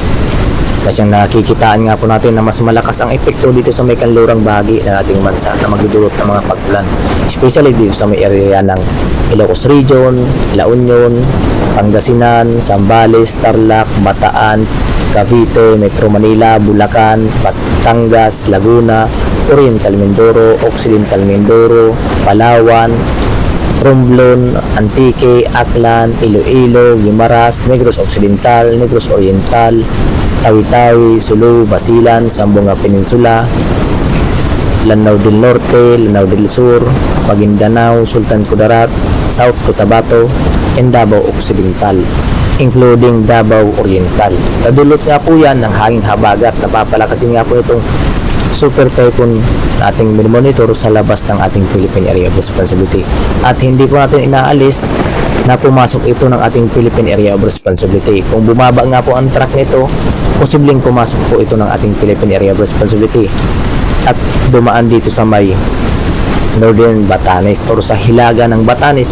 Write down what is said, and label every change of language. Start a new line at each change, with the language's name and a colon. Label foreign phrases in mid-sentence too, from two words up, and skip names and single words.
Filipino: Kasi nakikitaan nga po natin na mas malakas ang epekto dito sa may kanlurang bahagi ng ating bansa na magdudulot ng mga pag-ulan, especially dito sa may area ng Ilocos Region, La Union, Pangasinan, Zambales, Tarlac, Bataan, Cavite, Metro Manila, Bulacan, Batangas, Laguna, Oriental Mindoro, Occidental Mindoro, Palawan, Romblon, Antique, Aklan, Iloilo, Guimaras, Negros Occidental, Negros Oriental, Tawi-Tawi, Sulu, Basilan, Zamboanga Peninsula, Lanao del Norte, Lanao del Sur, Maguindanao, Sultan Kudarat, South Cotabato, and Davao Occidental, including Davao Oriental. Kadulot nga po yan ng hanging habagat na papalakasin nga po itong super typhoon na ating minomonitor sa labas ng ating Philippine Area of Responsibility. At hindi po natin inaalis na pumasok ito ng ating Philippine Area of Responsibility. Kung bumaba nga po ang track nito, posibleng pumasok po ito ng ating Philippine Area of Responsibility at dumaan dito sa may Northern Batanes or sa hilaga ng Batanes.